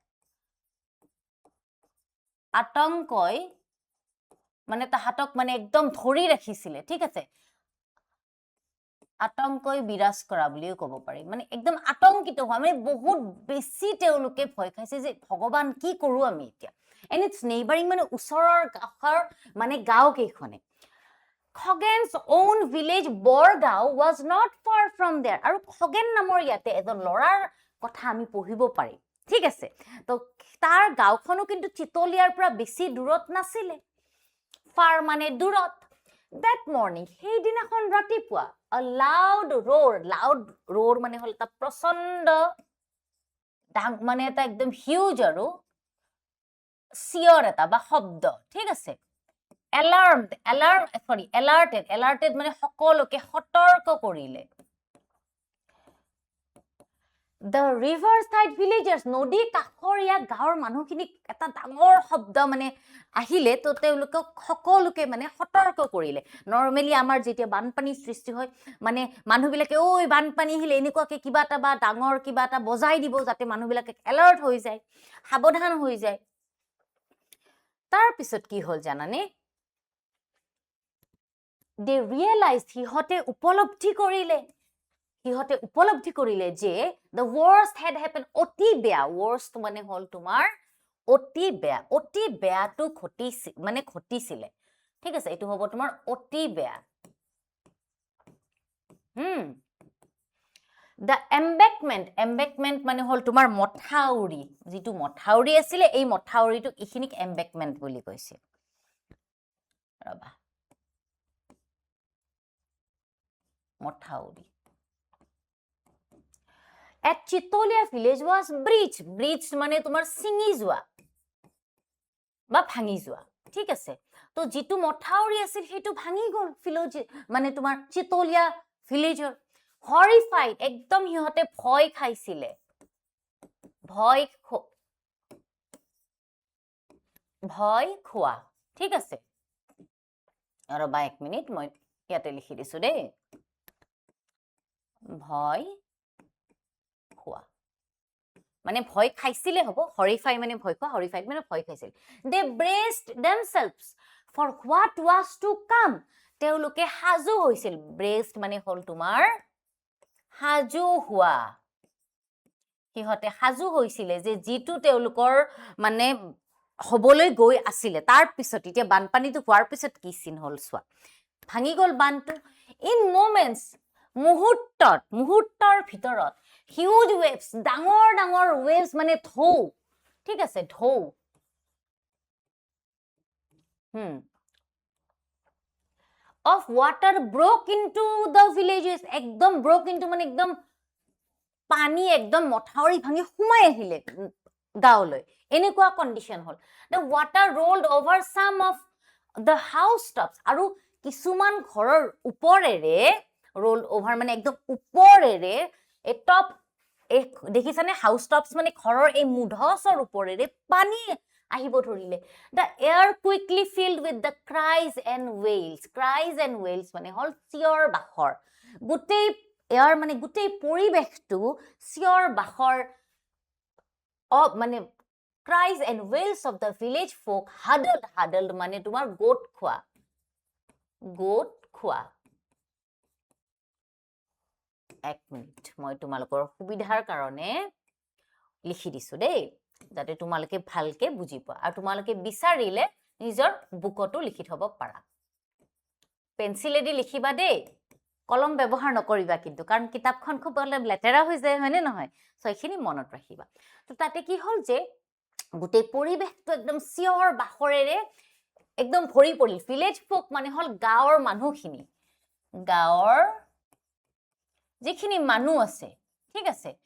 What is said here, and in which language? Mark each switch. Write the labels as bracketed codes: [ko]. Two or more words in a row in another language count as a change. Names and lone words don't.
[as] আতংকই মানে তাহাতক মানে একদম ধৰি ৰাখিছিলে ঠিক আছে আতংকই বিৰাজ কৰা বুলিও ক'ব পাৰি মানে একদম আতংকিত হোৱা মানে বহুত বেছি তেওঁলোকে ভয় খাইছে যে ভগৱান কি কৰো আমি এতিয়া [en] and its neighbouring [as] মানে ওচৰৰ কাষৰ মানে গাঁও কেইখনে খগেন's [en] own village বৰগাঁও was not far from there [as] আৰু খগেন নামৰ ইয়াতে এজন ল'ৰাৰ কথা আমি পঢ়িব পাৰিম ঠিক আছে তো তাৰ গাঁওখনো কিন্তু চিতলিয়াৰ পৰা বেছি দূৰত নাছিলে ফাৰ মানে দূৰত [en] that morning [as] সেইদিনাখন ৰাতিপুৱা [en] a loud roar [as] মানে হল এটা প্ৰচণ্ড মানে এটা একদম হিউজ আৰু চিঞৰ এটা বা শব্দ ঠিক আছে alerted মানে সকলোকে সতৰ্ক কৰিলে [en] the riverside villagers [as] নদী কাষৰীয়া গাঁৱৰ মানুহখিনিক এটা ডাঙৰ শব্দ মানে আহিলে তো তেওঁলোকক সকলোকে মানে সতৰ্ক কৰিলে নৰমেলি আমাৰ যেতিয়া বানপানী সৃষ্টি হয় মানে মানুহবিলাকে ওই বানপানী আহিলে এনেকুৱাকে কিবা এটা বা ডাঙৰ কিবা এটা বজাই দিব যাতে মানুহবিলাকে এলাৰ্ট হৈ যায় সাৱধান হৈ যায় তাৰ পিছত কি হ'ল জানানে [en] they realized [as] সিহঁতে উপলব্ধি কৰিলে যে [en] the worst had happened [as] অতি বেয়া worst মানে হল তোমাৰ অতি বেয়াটো ঘটিছিলে ঠিক আছে এইটো হ'ব তোমাৰ অতি বেয়া [en] the embankment [as] মানে হল তোমাৰ মথাউৰি যিটো মথাউৰি আছিলে এই মথাউৰিটো ইখিনিক embankment বুলি কৈছে ৰবা মথাউৰি [en] at Chitolia village was breach [as] মানে তোমাৰ ছিঙি যোৱা বা ভাঙি যোৱা ঠিক আছে তো যিটো মথাউৰি আছিল সেইটো ভাঙি গ'ল মানে তোমাৰ চিতলিয়া [en] villageৰ horrified [as] একদম সিহঁতে ভয় খাইছিলে ভয় খোৱা ঠিক আছে ৰবা এক মিনিট মই ইয়াতে লিখি দিছো দেই ভয় খোৱা মানে ভয় খাইছিলে হ'ব হৰিফাই মানে ভয় খোৱা হৰিফাইড মানে ভয় খাইছিল [en] they braced themselves for what was to come [as] তেওঁলোকে সাজু হৈছিল braced মানে হল তোমাৰ সাজু হোৱা সিহঁতে সাজু হৈছিলে যে যিটো তেওঁলোকৰ মানে হবলৈ গৈ আছিলে তাৰ পিছত এতিয়া বানপানীটো হোৱাৰ পিছত কি চিন হল চোৱা ভাঙি গল বানটো [en] in moments [as] মুহূৰ্তৰ ভিতৰত [en] huge waves [as] ডাঙৰ ৱেভছ মানে ঢৌ ঠিক আছে ঢৌ [en] of water broke into the villages [as] একদম [en] broke into [as] মানে একদম পানী একদম মথাউৰি ভাঙি সোমাই আহিলে গাঁৱলৈ এনেকুৱা কণ্ডিশ্যন হল [en] the water rolled over some of the house tops [as] আৰু কিছুমান ঘৰৰ ওপৰেৰে [en] rolled over মানে [as] একদম ওপৰেৰে এই টপ দেখিছানে [en] house tops [as] মানে ঘৰৰ এই মুধচৰ ওপৰেৰে পানী আহিব ধৰিলে [en] the air quickly filled with the cries and wails [as] মানে হল চিঞৰ বাখৰ গোটেই এয়াৰ মানে গোটেই পৰিবেশটো চিঞৰ বাখৰ মানে [en] cries and wails of the village folk huddled [as] মানে তোমাৰ গোট খোৱা এক মিনিট মই তোমালোকৰ সুবিধাৰ কাৰণে লিখি দিছো দেই যাতে তোমালোকে ভালকে বুজি পোৱা আৰু তোমালোকে বিচাৰিলে নিজৰ বুকতো লিখি থব পাৰা পেন্সিলেদি লিখিবা দেই কলম ব্যৱহাৰ নকৰিবা কিন্তু কাৰণ কিতাপখন খুব লেতেৰা হৈ যায় হয়নে নহয় সো এইখিনি মনত ৰাখিবা তো তাতে কি হল যে গোটেই পৰিবেশটো একদম চিঞৰ বাখৰেৰে একদম ভৰি পৰিল [en] village folk [as] মানে হল গাঁৱৰ মানুহখিনি গাঁৱৰ যিখিনি মানুহ আছে ঠিক আছে